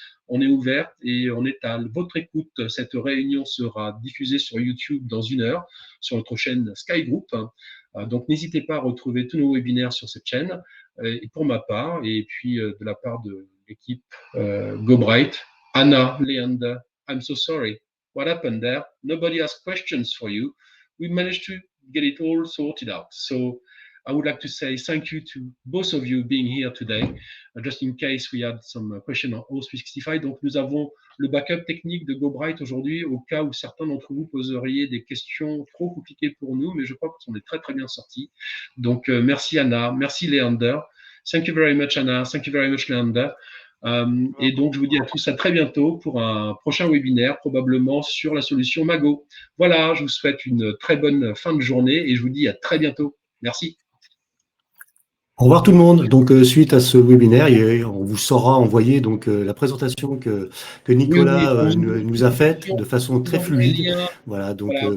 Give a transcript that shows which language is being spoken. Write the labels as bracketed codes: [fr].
[fr] On est ouvert et on est à votre écoute. Cette réunion sera diffusée sur YouTube dans 1 heure sur notre chaîne Sky Group. Donc, n'hésitez pas à retrouver tous nos webinaires sur cette chaîne. Et pour ma part, et puis de la part de l'équipe GoBright, Anna, Leander, [en] I'm so sorry. What happened there? Nobody asked questions for you. We managed to get it all sorted out. So I would like to say thank you to both of you being here today, just in case we had some questions on O365. [fr] Donc, nous avons le backup technique de GoBright aujourd'hui, au cas où certains d'entre vous poseriez des questions trop compliquées pour nous, mais je crois qu'on est très, très bien sortis. Donc, merci Anna, merci Leander. [en] Thank you very much Anna, thank you very much Leander. [fr] Et donc, je vous dis à tous à très bientôt pour un prochain webinaire, probablement sur la solution Mago. Voilà, je vous souhaite une très bonne fin de journée et je vous dis à très bientôt. Merci. Au revoir tout le monde. Donc suite à ce webinaire, on vous saura envoyer donc la présentation que Nicolas nous a faite de façon très fluide. Voilà, donc voilà.